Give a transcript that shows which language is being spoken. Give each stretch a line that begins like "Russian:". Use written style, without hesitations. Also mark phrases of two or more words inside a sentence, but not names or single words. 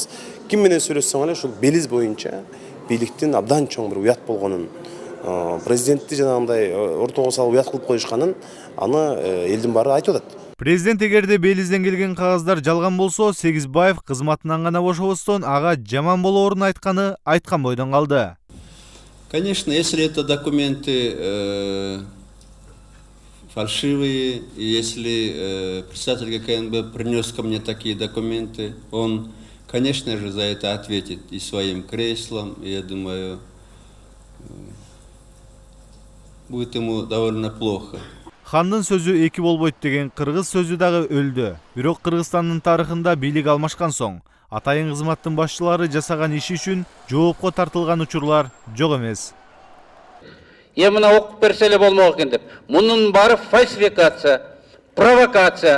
Kyrgyz: Ким менен сүйлөшсөң эле ушул Белиз боюнча бийликтин абдан чоң бир уят болгонун, президентти жанагындай ортого салып уят кылып коюшканын аны элдин баары айтып атат. Президент эгерде Белизден келген кагаздар жалган болсо, Сегизбаев кызматынан гана бошобостон ага жаман болоорун айтканы айткан бойдон калды.
Russian: Конечно, если это документы фальшивые, и если председатель ГКНБ принес ко мне такие документы, он, конечно же, за это ответит и своим креслом, и, я думаю, будет ему довольно плохо.
Kyrgyz: Хандын сөзү эки болбойт деген кыргыз сөзү дагы өлдү. Бирок Кыргызстандын тарыхында бийлик алмашкан соң атайын кызматтын башчылары жасаган иши үчүн жоопко тартылган учурлар жок эмес. Мына окуп берсе эле болмок экен деп. Мунун баары фальсификация, провокация.